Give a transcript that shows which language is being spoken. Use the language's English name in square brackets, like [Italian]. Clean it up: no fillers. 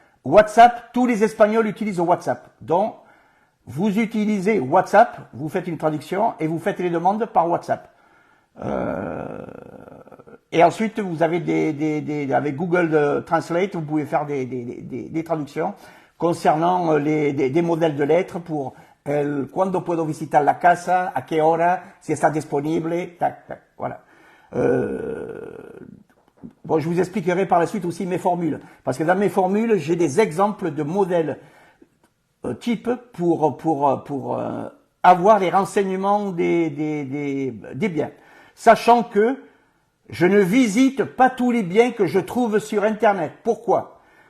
[French] WhatsApp, tous les Espagnols utilisent WhatsApp. Donc, vous utilisez WhatsApp, vous faites une traduction et vous faites les demandes par WhatsApp. Et ensuite, vous avez avec Google Translate, vous pouvez faire des traductions concernant des modèles de lettres pour [Spanish] cuándo puedo visitar la casa, a qué hora, si está disponible, tac, tac, voilà. [French] Bon, je vous expliquerai par la suite aussi mes formules, parce que dans mes formules, j'ai des exemples de modèles type pour avoir les renseignements des biens, sachant que je ne visite pas tous les biens que je trouve sur Internet. Pourquoi?